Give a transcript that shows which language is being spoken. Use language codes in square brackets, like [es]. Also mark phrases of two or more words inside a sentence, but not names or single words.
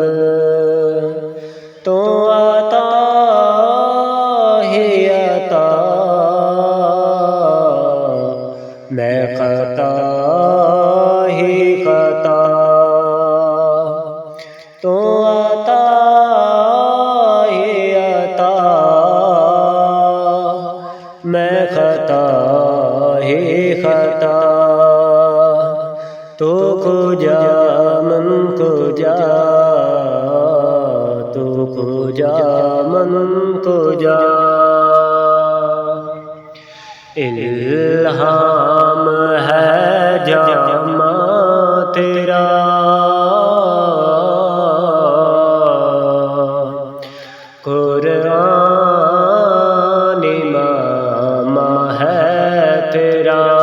[ur] تو عطا ہی عطا، میں خطا ہی خطا۔ تو عطا ہی عطا، میں خطا ہی خطا۔ [fa] تو کجا من کجا، تو کجا من کجا۔ [ur] الہام ہے جامع تیرا، قرآن امام ہے تیرا۔